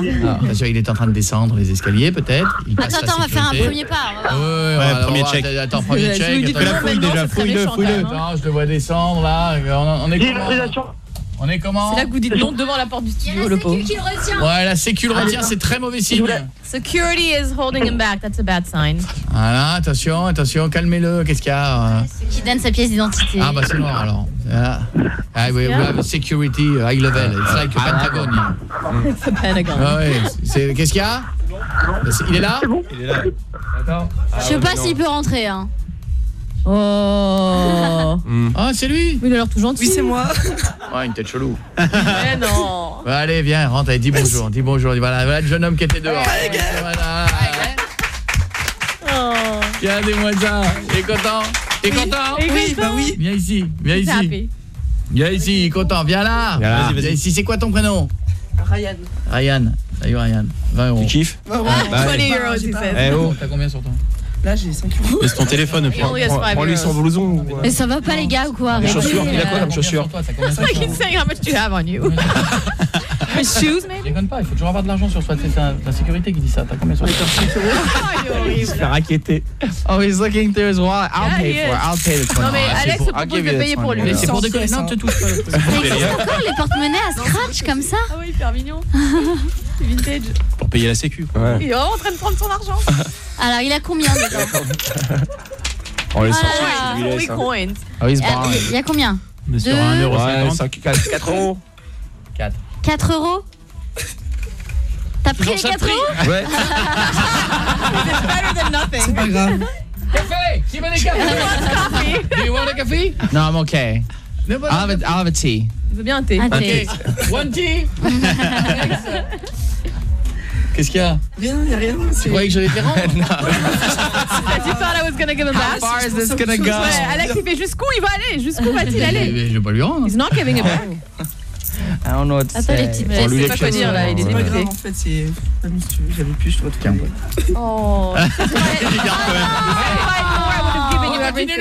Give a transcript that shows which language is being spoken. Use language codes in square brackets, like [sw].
[fr] Bien sûr, il est en train de descendre les escaliers, peut-être. Attends, on va faire un premier pas. Ouais, premier check. Attends, premier check. Je lui dis la fouille déjà. Fouille-le. Attends, je le vois descendre là. On est comment? C'est là que vous dites non devant la porte du studio, le pauvre. Il y a la sécu qui le retient. Ouais, la sécu le retient, c'est très mauvais signe. [en] Security is holding him back, that's a bad sign. [fr] Voilà, attention, calmez-le, qu'est-ce qu'il y a? C'est qui donne sa pièce d'identité. Ah bah c'est mort alors. [en] Ah, we have a security high level, it's like a Pentagon. It's a Pentagon. [fr] Ah, ouais. Qu'est-ce qu'il y a? Il est là? Il est là. Attends. Je sais pas s'il peut rentrer, hein. Oh! Ah, c'est lui! Oui, il a l'air tout gentil. Oui, c'est moi! Ouais, une tête chelou. Mais non! Bah, allez, viens, rentre, allez, dis bonjour. Voilà, le jeune homme qui était dehors. Hey, voilà. Hey, oh! Regardez-moi ça! T'es content? Oui, bah oui! Viens ici! Viens ici, okay. Content, viens là! Vas-y. C'est quoi ton prénom? Ryan. Salut Ryan, 20 euros. Tu kiffes? Bah, ouais. 20 euros, tu fais. Eh, oh! T'as combien sur toi? Là j'ai 5 euros. Laisse ton téléphone. Prends-lui son blouson. Mais ça va pas non. Les gars ou quoi? Les chaussures. Il a quoi comme chaussures? [en] I can say how much you have on you. Shoes maybe. [fr] Déconne pas. Il faut toujours avoir de l'argent sur soi. C'est ta sécurité qui dit ça. T'as combien sur toi? Il se fait raqueter. [en] Oh, he's looking through his wallet. I'll pay the 20. [fr] Non mais Alex, c'est pour payer pour lui. C'est pour déconner. Non, te touche pas. Mais ils ont encore les porte-monnaies à scratch comme ça. Ah oui, hyper mignon. Vintage. Pour payer la sécu. Il est en train de prendre son argent. Alors, il a combien? On laisse ça. Oui, coins. Ah, il se barre. Il y a combien? Monsieur, 1 euro, 5, 4, 4 euros. 4. 4 euros? T'as pris les 4 euros? Ouais. [en] It's better than nothing. [fr] C'est pas grave. Café! Qui veut des cafés? [en] Do you want a café? Non, I'm okay. I'll have a tea. [fr] Il veut bien un thé. [en] Okay. One tea! [fr] Qu'est-ce qu'il y a? Rien, il y a rien. Tu croyais que j'allais te rendre? Non. [en] You thought I was gonna give him back? How far is this gonna go? [fr] Ouais, Alex, il fait jusqu'où il va aller? Jusqu'où va-t-il aller? Mais je vais pas lui rendre. [en] He's not giving it back. I don't know what to say. [fr] Attends, les petits mecs, c'est pas quoi dire là, il est dégoûté. C'est pas grave, en fait, c'est pas mis dessus. J'avais plus, je dois te faire un bon. Oh. C'est pas grave. C'est continue